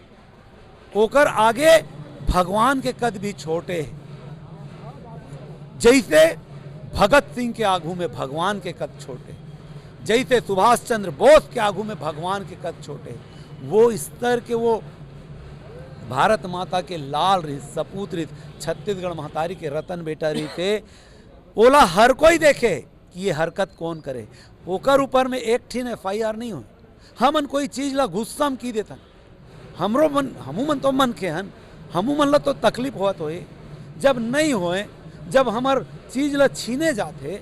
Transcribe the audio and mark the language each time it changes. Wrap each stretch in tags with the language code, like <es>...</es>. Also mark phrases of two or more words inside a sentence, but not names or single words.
<hne>ओकर आगे भगवान के कद भी छोटे हैं। जैसे भगत सिंह के आगू में भगवान के कद छोटे, जैसे सुभाष चंद्र बोस के आगू में भगवान के कद छोटे, वो स्तर के वो भारत माता के लाल रही, सपूत रही, छत्तीसगढ़ महतारी के रतन बेटा रही थे। ओला हर कोई देखे कि ये हरकत कौन करे, ओकर ऊपर में एक ठीन FIR नहीं हो। हमन कोई चीज ला गुस्सा में की देता, हमरो मन हमू मन तो मन के हन, हमू मन ला तो तकलीफ होत होए जब नहीं होए, जब हमार चीज ला छीने जाते।</hne>